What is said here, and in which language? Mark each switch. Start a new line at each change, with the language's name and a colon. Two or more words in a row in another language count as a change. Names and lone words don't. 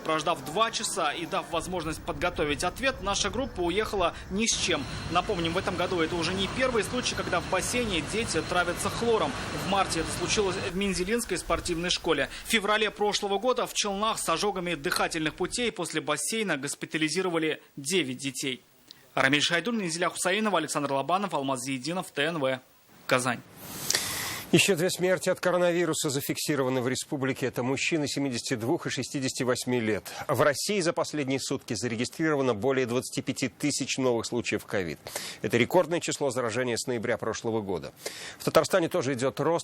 Russian: Прождав 2 часа и дав возможность подготовить ответ, наша группа уехала ни с чем. Напомним, в этом году это уже не первый случай, когда в бассейне дети травятся хлором. В марте это случилось в Мензелинской спортивной школе. В феврале прошлого года в Челнах с ожогами дыхательных путей после бассейна госпитализировали 9 детей. Рамиль Шайдуллин, Низиля Хусаинова, Александр Лобанов, Алмаз Зиединов, ТНВ, Казань. Еще 2 смерти от коронавируса зафиксированы в республике. Это мужчины 72 и 68 лет. В России за последние сутки зарегистрировано более 25 тысяч новых случаев ковид. Это рекордное число заражения с ноября прошлого года. В Татарстане тоже идет рост.